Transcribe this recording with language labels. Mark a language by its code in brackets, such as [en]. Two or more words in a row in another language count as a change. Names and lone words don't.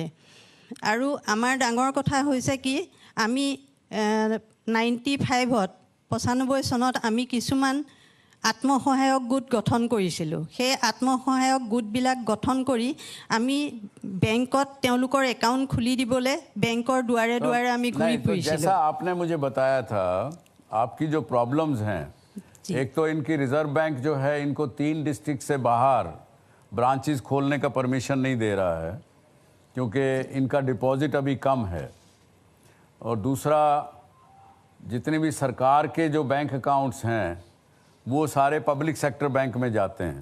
[as] আৰু আমাৰ ডাঙৰ কথা হৈছে কি, আমি 95ত 95 চনত আমি কিছুমান আত্মসহায়ক গোট গঠন কৰিছিলোঁ। সেই আত্মসহায়ক গোটবিলাক গঠন কৰি আমি বেংকত তেওঁলোকৰ একাউণ্ট খুলি দিবলৈ বেংকৰ দুৱাৰে দুৱাৰে আমি ঘূৰি [hi] नहीं, तो [as] ফুৰিছিলোঁ। [hi] जैसा आपने मुझे बताया था, आपकी जो प्रॉब्लम्स हैं, एक तो इनकी रिजर्व बैंक जो है इनको 3 डिस्ट्रिक्ट से बाहर ब्रांचेस खोलने का परमिशन नहीं दे रहा है क्योंकि इनका डिपॉजिट अभी कम है, और दूसरा जितने भी सरकार के जो [en] bank accounts [hi] हैं वो सारे [en] public sector bank [hi] में जाते हैं।